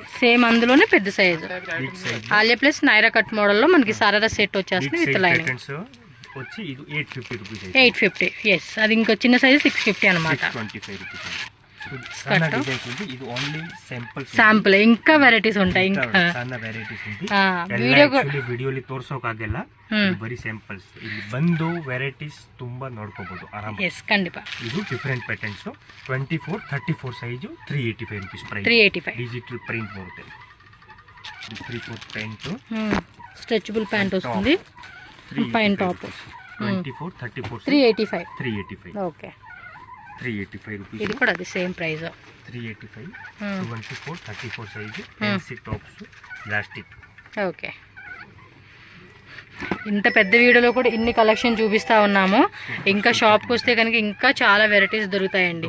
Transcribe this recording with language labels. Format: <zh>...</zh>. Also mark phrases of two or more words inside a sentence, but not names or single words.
<te>సేమ్ అందులోనే పెద్ద సైజ్</te> <en>big size</en> <te>ఆలియా ప్లస్ నైరా</te> <en>cut model</en> <te>లో మనకి సారారా సెట్ వచ్చేస్తుంది</te> <en>with lining</en> <te>ప్యాటర్న్స్ వచ్చి ఇది 850 రూపీస్ 850 ఎస్ అది ఇంకో చిన్న సైజ్ 650 అన్నమాట 625 రూపీస్ సన్న డిజైన్స్ ఉంది ఇది ఓన్లీ శాంపుల్ ఇంకా వెరైటీస్ ఉంటాయి ఇంకా</te> <kn>ಸಣ್ಣ ವೆರೈಟೀಸ್ ఉంది</kn> <te>వీడియో</te> <kn>ವಿಡಿಯೋಲಿ ತೋರ್ಸೋಕಾಗಲ್ಲ ಬರೀ ಸ್ಯಾಂಪಲ್ಸ್ ಇಲ್ಲಿ ಬಂದು ವೆರೈಟೀಸ್ ತುಂಬಾ ನೋಡ್ಕೋಬಹುದು ಆರಾಮ ఎస్ కండిపా ಇದು</kn> <en>different patterns</en> <kn>24 34 ಸೈಜು</kn> <en>385 rupees price</en> <kn>385</kn> <en>digital print</en> <kn>ಬರುತ್ತೆ 3/4 ಪ್ಯಾಂಟ್</kn> <en>stretchable pant</en> <te>వస్తుంది పైన టాప్ 24 34 385 385 ఓకే 385 రూపీస్ ఇది కూడా అది</te> <en>same price 385 24 34 size fancy tops plastic</en> <te>ఓకే ఇంత పెద్ద వీడియోలో కూడా ఇన్ని కలెక్షన్ చూపిస్తా ఉన్నాము ఇంకా షాప్కి వస్తే కనుక ఇంకా చాలా వెరైటీస్ దొరుకుతాయండి</te>